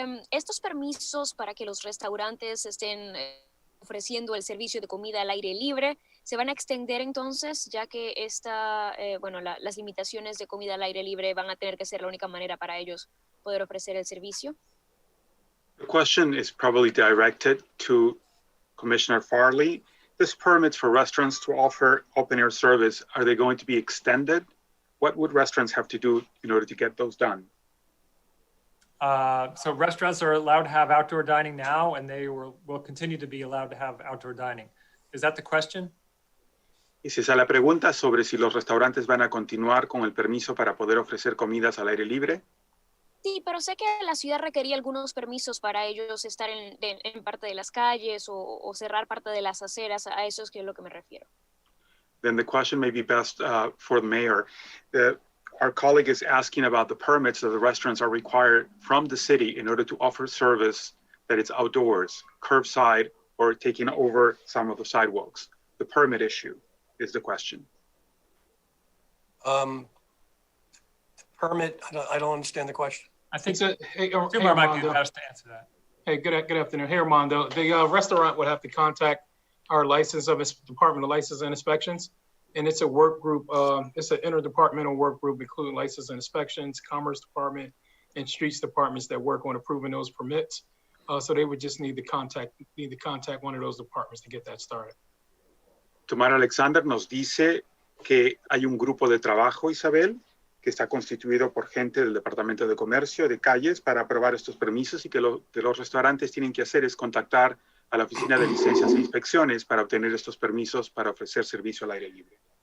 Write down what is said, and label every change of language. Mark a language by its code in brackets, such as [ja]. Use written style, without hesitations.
[es] Estos permisos para que los restaurantes estén ofreciendo el servicio de comida al aire libre se van a extender entonces, ya que las limitaciones de comida al aire libre van a tener que ser la única manera para ellos poder ofrecer el servicio. [en] The question is probably directed to Commissioner Farley. These permits for restaurants to offer open-air service, are they going to be extended? What would restaurants have to do in order to get those done? So restaurants are allowed to have outdoor dining now, and they will continue to be allowed to have outdoor dining. Is that the question? [es] Y si esa es la pregunta sobre si los restaurantes van a continuar con el permiso para poder ofrecer comidas al aire libre. Sí, pero sé que la ciudad requería algunos permisos para ellos estar en parte de las calles o cerrar parte de las aceras. A eso es que es lo que me refiero. [en] Then the question may be best for the mayor. Our colleague is asking about the permits that the restaurants are required from the city in order to offer service that it's outdoors, curbside, or taking over some of the sidewalks. The permit issue is the question. Permit, I don't understand the question. I think Hey, Kumar might be Armando. best to answer that. Hey, good afternoon. Hey, Armando. The restaurant would have to contact our Department of License and Inspections, and it's a work group. It's an interdepartmental work group, including license and inspections, Commerce Department, and Streets Departments that work on approving those permits. So they would just need to contact one of those departments to get that started. [es] Tomar Alexander nos dice que hay un grupo de trabajo, Isabel, que está constituido por gente del Departamento de Comercio, de calles, para aprobar estos permisos y que lo que los restaurantes tienen que hacer es contactar a la Oficina de Licencias e Inspecciones para obtener estos permisos para ofrecer servicio al aire libre.